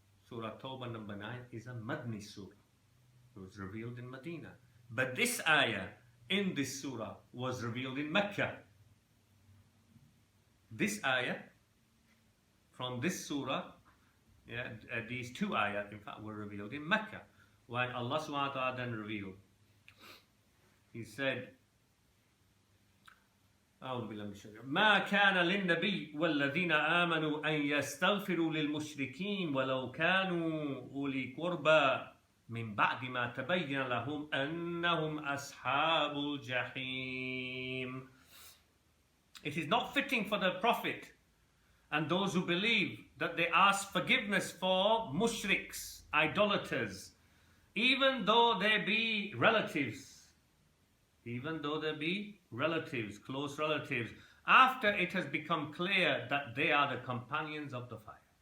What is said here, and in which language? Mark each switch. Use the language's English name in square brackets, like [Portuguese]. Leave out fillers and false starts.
[English] Surah Tawbah number 9 is a Madni surah. It was revealed in Medina. But this ayah in this surah was revealed in Mecca. This ayah from this surah, these two ayah in fact were revealed in Mecca. [Arabic] When Allah subhanahu wa ta'ala then revealed, He said, ما كان للنبي والذين آمنوا أن يستغفروا للمشركين ولو كانوا أولي قربى من بعد ما تبين لهم أنهم أصحاب الجحيم. [English] It is not fitting for the Prophet and those who believe that they ask forgiveness for mushriks, idolaters, even though they be relatives. Even though they be relatives, close relatives, after it has become clear that they are the companions of the fire.